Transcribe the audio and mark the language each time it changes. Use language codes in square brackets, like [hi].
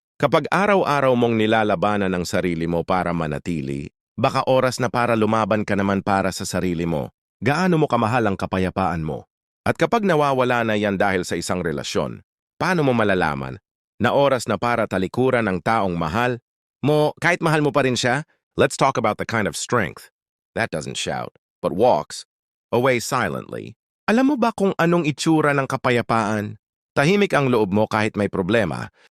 [tl] Kapag araw-araw mong nilalabanan ang sarili mo para manatili, baka oras na para lumaban ka naman para sa sarili mo. Gaano mo kamahal ang kapayapaan mo? At kapag nawawala na yan dahil sa isang relasyon, paano mo malalaman na oras na para talikuran ang taong mahal mo, kahit mahal mo pa rin siya? [en] Let's talk about the kind of strength that doesn't shout, but walks away silently. [tl] Alam mo ba kung anong itsura ng kapayapaan? Tahimik ang loob mo kahit may problema,